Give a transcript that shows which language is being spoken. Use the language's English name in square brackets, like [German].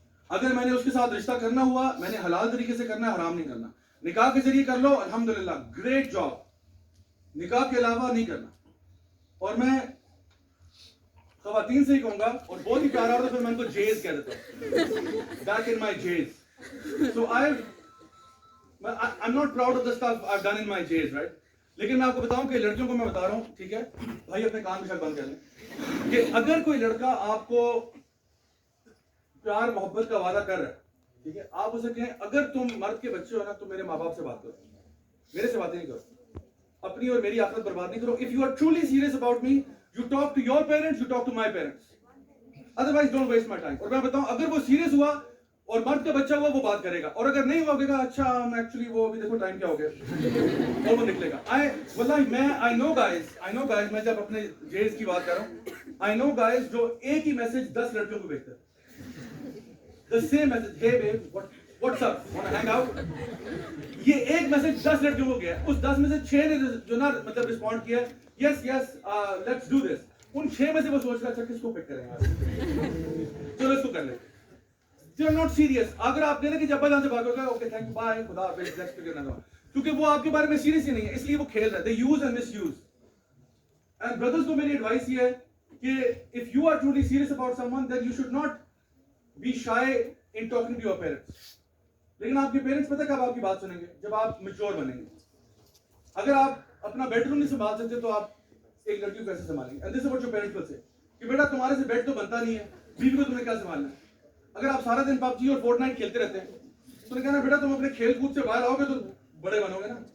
[Urdu] اگر میں نے اس کے ساتھ رشتہ کرنا ہوا, میں نے حلال طریقے سے کرنا ہے, حرام نہیں کرنا. نکاح کے ذریعے کر لو, الحمدللہ, گریٹ جاب. نکاح کے علاوہ نہیں کرنا. اور میں خواتین سے ہی کہوں گا, اور بہت ہی پیارا ہوتا ہے, پھر میں ان کو جیز کہہ دیتا ہوں, [English] Back in my Gs. So I'm not proud of the stuff I've done in my jails, right? [Urdu] لیکن میں آپ کو بتاؤں کہ لڑکیوں کو میں بتا رہا ہوں, ٹھیک ہے بھائی, اپنے کام میں شک بند کر لیں, کہ اگر کوئی لڑکا آپ کو پیار محبت کا وعدہ کر رہا ہے, ٹھیک ہے, آپ اسے کہیں اگر تم مرد کے بچے ہو نا تو میرے ماں باپ سے بات کرو, میرے سے باتیں نہیں کرو, اپنی اور میری آخرت برباد نہیں کرو. [English] If you are truly serious about me, you talk to your parents, you talk to my parents. Otherwise don't waste my time. [Urdu] اور میں بتاؤں, اگر وہ سیریس ہوا اور مرد کا بچہ ہوا, وہ بات کرے گا, اور اگر نہیں ہوا کہے گا اچھا ایکچولی وہ ابھی دیکھو ٹائم کیا ہو گیا, اور وہ نکلے گا. واللہ [English] I know guys, [Urdu] میں جب اپنے جیز کی بات کر رہا ہوں, I know guys جو ایک ہی میسج 10 لڑکیوں کو بھیجتے ہیں, [English] the same message, hey babe, what's up, wanna hang out. [Urdu] یہ ایک میسج 10 لڑکیوں کو گیا, اس 10 میں سے 6 نے جو نا مطلب رسپونڈ کیا, [English] yes let's do this. [Urdu] ان 6 میں سے وہ سوچ رہا اچھا کس کو پک کریں گے, چلو اس کو کر لیں. [English] They are not serious. [Urdu] اگر آپ کہہ رہے کہ جب جہاں سے بھاگو گے, [English] okay thank you bye, [Urdu] خدا حافظ, نیکسٹ کرنا دو, کیونکہ وہ آپ کے بارے میں سیریس ہی نہیں ہے, اس لیے وہ کھیل رہے. [English] They use and misuse. And brothers [Urdu] کو میری ایڈوائس یہ ہے کہ [English] if you are truly serious about someone, then you should not be shy in talking to your parents. [Urdu] لیکن آپ کے پیرنٹس پتہ کب آپ کی بات سنیں گے, جب آپ میچور بنیں گے. اگر آپ اپنا بیڈ روم نہیں سنبھال سکتے تو آپ ایک لڑکی کو کیسے سنبھالیں گے. [English] And this is what your parents will say, [Urdu] کہ بیٹا تمہارے سے بیڈ تو بنتا نہیں ہے, بیوی کو تمہیں کیا سنبھالنا ہے. اگر آپ سارا دن پب جی اور فورٹ نائٹ کھیلتے رہتے ہیں تو نے کہنا بیٹا تم اپنے کھیل کود سے باہر آؤ گے تو بڑے بنو گے نا.